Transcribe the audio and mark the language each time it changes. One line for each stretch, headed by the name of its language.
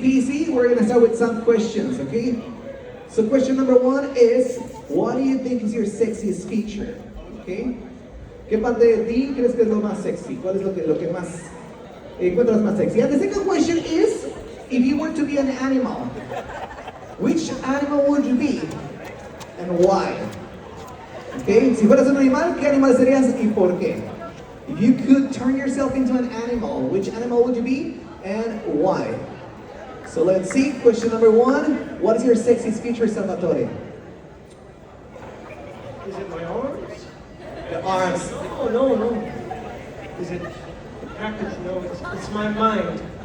English: Easy, we're gonna start with some questions, okay? So question number one is, what do you think is your sexiest feature? Okay?
Spanish: ¿Qué parte de ti crees que es lo más sexy? ¿Cuál es lo que más encuentras más sexy?
English: And the second question is, if you were to be an animal, which animal would you be? And why? Okay?
Spanish: Si fueras un animal, ¿qué animal serías y por qué?
English: If you could turn yourself into an animal, which animal would you be and why? So let's see, question number one, what is your sexiest feature, Salvatore? Is it my arms? The arms. No. Is it the package? No, it's my mind.